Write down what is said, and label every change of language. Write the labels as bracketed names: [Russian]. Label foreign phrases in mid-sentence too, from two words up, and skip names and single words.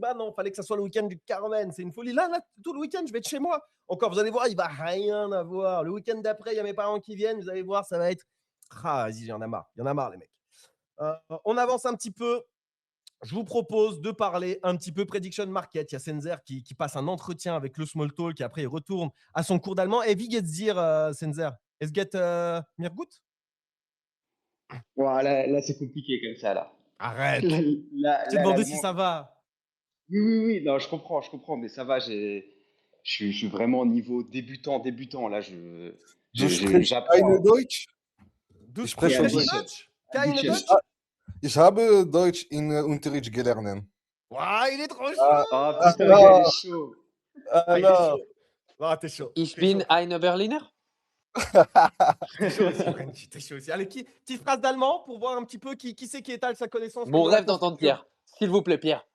[French] Bah non, fallait que ça soit le week-end du Carmen, c'est une folie. Là, tout le week-end, je vais être chez moi. Encore, vous allez voir, il va rien avoir. Le week-end d'après, il y a mes parents qui viennent, vous allez voir, ça va être. Ah, vas-y, il y en a marre, les mecs. On avance un petit peu. Je vous propose de parler un petit peu [English] prediction market. [French] Il y a Senzer qui passe un entretien avec le [English] small talk [French] et après il retourne à son cours d'allemand. [German] Et wie geht's dir, Senzer? Es geht mir gut? [French] Là, c'est compliqué comme ça, là. Arrête. Là, Je t'ai demandé si l'allemand. ça va. Oui, non, je comprends, mais ça va, je suis vraiment au niveau débutant. Là, [German] Du sprichst keine [French] j'apprends. [German] Deutsch? Du Ich spreche sprichst Ja, Deutsch? ein Keine bisschen. Deutsch? Ich habe Deutsch in Unterricht gelernt. [French] Ouah, il est trop Ah, chaud. Oh putain, le gars, il est chaud. Ah, il est chaud. Ah, t'es chaud. [German] Ich [French] T'es [German] bin [French] chaud. [German] eine Berliner. [French] T'es chaud aussi, French. T'es chaud aussi. Allez, petite phrase d'allemand pour voir un petit peu qui c'est qui étale sa connaissance. Mon comme la rêve d'entendre confiture. Pierre. S'il vous plaît, Pierre.